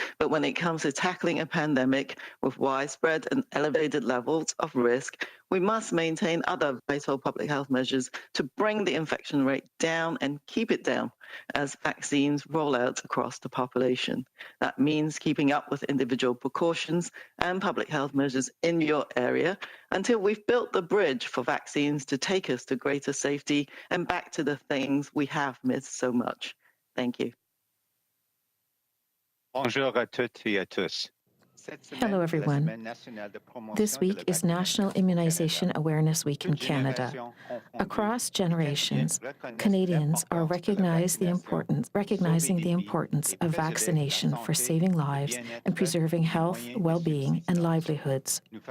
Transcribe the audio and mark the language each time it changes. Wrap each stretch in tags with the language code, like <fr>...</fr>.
<en>But when it comes to tackling a pandemic with widespread and elevated levels of risk, we must maintain other vital public health measures to bring the infection rate down and keep it down as vaccines roll out across the population. That means keeping up with individual precautions and public health measures in your area until we've built the bridge for vaccines to take us to greater safety and back to the things we have missed so much. Thank you.</en> <fr>Bonjour à toutes et à tous.</fr> <en>Hello, everyone. This week is National Immunization Awareness Week in Canada. Across generations, Canadians are recognizing the importance of vaccination for saving lives and preserving health, well-being, and livelihoods.</en>